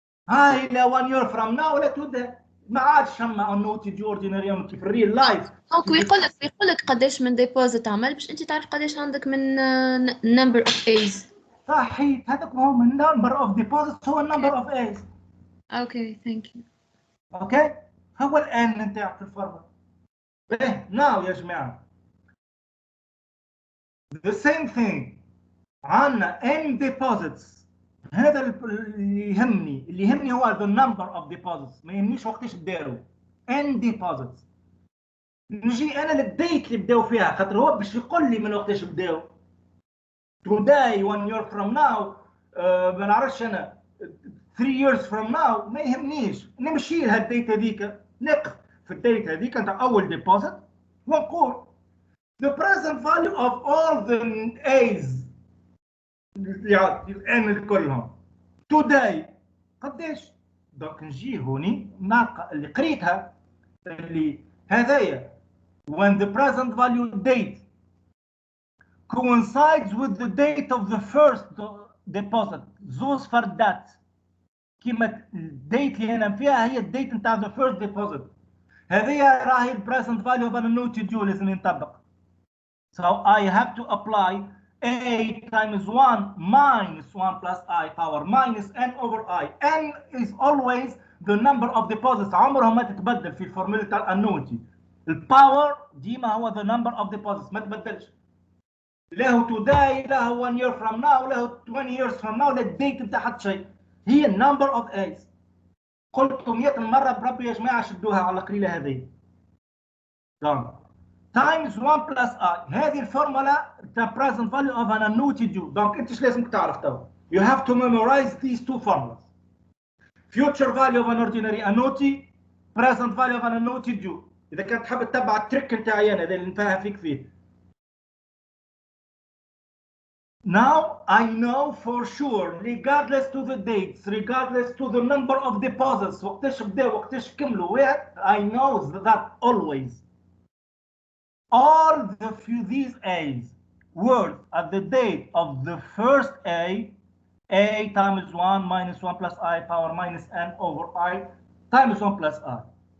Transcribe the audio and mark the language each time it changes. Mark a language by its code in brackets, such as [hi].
[en] هاي لا 1 year from now ولا تودا [ar] ما عادش فما [en] Annuity the ordinary annuity في الريل life. [ar] دونك يقول لك قداش من ديبوزيت عمل باش انت تعرف قداش عندك من نمبر اوف ايز. صحيح، هذاك هو من نمبر اوف ديبوزيت هو النمبر اوف ايز. [en] Okay thank you. [ar] اوكي هو الان نتاع في الفورمولا. [en] ايه ناو يا جماعه the same thing عندنا n deposits. [ar] هذا اللي يهمني هو [en] the number of deposits، [ar] ما يهمنيش وقتاش بداوا n deposits. نجي انا للديت اللي بداوا فيها خاطر هو باش يقول لي من وقتاش بداوا. [en] today 1 year from now [ar] ما نعرفش انا [en] 3 years from now [ar] ما يهمنيش. نمشي لها الديت هذيك، نقف في الديت هذيك نتاع اول ديبوزيت ونقول [en] the present value of all the A's [ar] الان كلهم today قداش؟ دونك نجي هوني نلقى اللي قريتها اللي هذايا [en] when the present value date coincides with the date of the first deposit [ar] زوز فردات كيما الديت اللي هنا فيها هي الديت نتاع the first deposit هذه راهي [en] present value of an annuity due [ar] لازم ينطبق. [en] So I have to apply a times 1 minus 1 plus I power minus n over I. n is always the number of deposits [ar] عمرها ما تتبدل في الفورمولا تاع الانوتي. الباور ديما هو [en] the number of deposits [ar] ما تبدلش. [en] له today له 1 year from now له 20 years from now [ar] لا الديت نتاع حتى شيء. [en] هي number of A's. [ar] قلت 100 مرة بربي يا جماعة شدوها على القليلة هذه. [en] times 1 plus I [ar] هذه الفورمولا تاع [en] present value of an annuity due. [ar] دونك انت ايش لازمك تعرف تو؟ [en] You have to memorize these two formulas. Future value of an ordinary annuity, present value of an annuity due. [ar] إذا كنت حاب تتبع التريك نتاعي أنا هذا اللي نفهم فيك فيه. [en] Now I know for sure regardless to the dates, regardless to the number of deposits [ar] وقتاش بداو وقتاش كملوا [en] I know that always all these A's were at the date of the first A times 1 minus 1 plus I power minus n over I times 1 plus I.